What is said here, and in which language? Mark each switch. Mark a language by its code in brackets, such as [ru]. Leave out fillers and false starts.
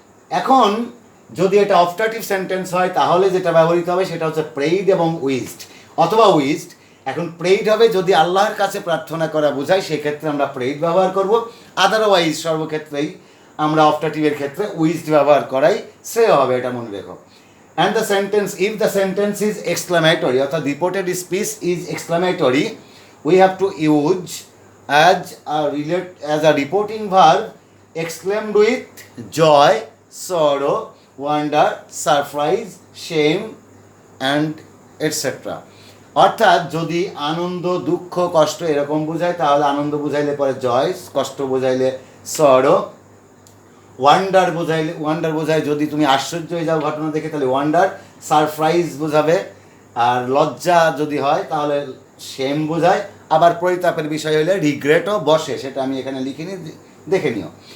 [bn] এখন যদি এটা অপটাটিভ সেন্টেন্স হয় তাহলে যেটা ব্যবহৃত হবে সেটা হচ্ছে প্রেইড এবং উইজড অথবা উইজড। এখন প্রেইড হবে যদি আল্লাহর কাছে প্রার্থনা করা বোঝায়, সেক্ষেত্রে আমরা প্রেইড ব্যবহার করব, আদারওয়াইজ সর্বক্ষেত্রেই আমরা অপটাটিভের ক্ষেত্রে উইজড ব্যবহার করাই শ্রেয় হবে, এটা মনে রেখো। [en] And the sentence, if the sentence is exclamatory অর্থাৎ reported speech is exclamatory, we have to use as a reporting verb exclaimed with joy, sorrow, wonder, surprise, shame and etc. [bn] অর্থাৎ যদি আনন্দ দুঃখ কষ্ট এরকম বোঝায় তাহলে আনন্দ বোঝাইলে পরে জয়, কষ্ট বোঝাইলে সরো, ওয়ান্ডার বোঝায় যদি তুমি আশ্চর্য হয়ে যাও ঘটনা দেখে তাহলে ওয়ান্ডার, সারপ্রাইজ বোঝাবে, আর লজ্জা যদি হয় তাহলে শেম বোঝায়, আবার পরিতাপের বিষয় হলে রিগ্রেটও বসে, সেটা আমি এখানে লিখিনি, দেখে নিও।